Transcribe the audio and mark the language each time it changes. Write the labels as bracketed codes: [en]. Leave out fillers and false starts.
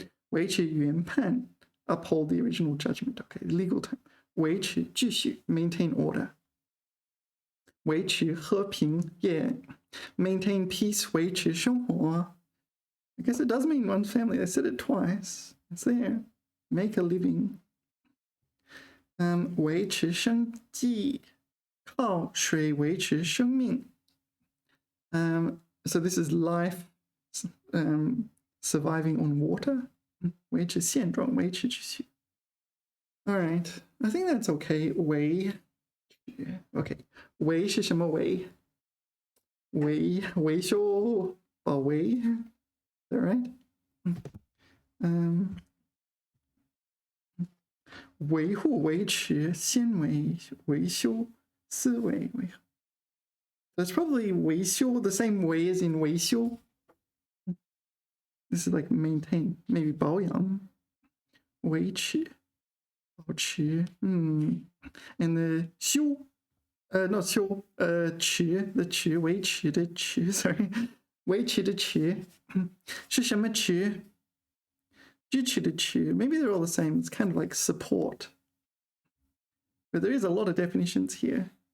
[zh] 维持原判, [en] uphold the original judgment. Okay, legal term. [zh] 维持秩序, [en] maintain order. [zh] 维持和平, yeah. [en] Maintain peace, [zh] 维持生活. [en] I guess it does mean one's family. I said it twice. It's there. Make a living. [zh] 维持生计, 靠水维持生命. [en] So this is life surviving on water. [zh] 维持现状, 维持秩序. [en] All right, I think that's okay. [zh] 维 okay. 维是什么维? 维修保维. [en] Is that right? [zh] 维护维持先维修思维维. [en] That's probably 维修 the same way as in 维修. This is like maintain, maybe 保养. [zh] 维持 保持. And the 修 not 修 持 the 持 维持的持 sorry 维持的持是什么持? 支持的持. [en] Maybe they're all the same. It's kind of like support. But there is a lot of definitions here.